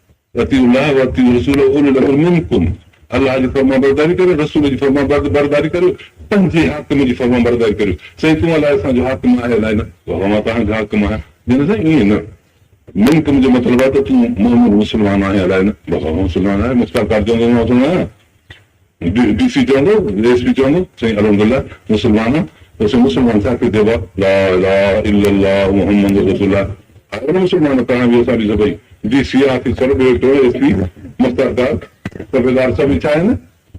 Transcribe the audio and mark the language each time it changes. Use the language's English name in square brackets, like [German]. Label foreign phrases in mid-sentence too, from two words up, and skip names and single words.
[Sindhi] अलाह जी फर्मा बरदारी करियो रसूल जी फर्मा बरदारी करियो पंहिंजे हाकिम जी फर्मा बरदारी करियो साईं तूं अलाए असांजो हाकिम आहे अलाए न मां तव्हांजो हाकिम आहियां जन साईं ईअं न मिल्क जो मतिलबु आहे त तूं मोहम्मद मुस्लमान आहे अलाए न बाबा मुस्लमान आहे मुस्ताकार चवंदो मुस्लमान आहियां डीसी चवंदो एसपी चवंदो साईं अल्हम्दुलिल्लाह मुस्लमान आहे त साईं मुस्लमान छा कयो चइबो आहे [Arabic] لا إله إلا الله محمد رسول الله [Sindhi] आहे मुस्लमान तव्हां बि असां बि सभई डीसी आहे सभु एसपी मुस्ताकार सूबेदार सभई छा आहिनि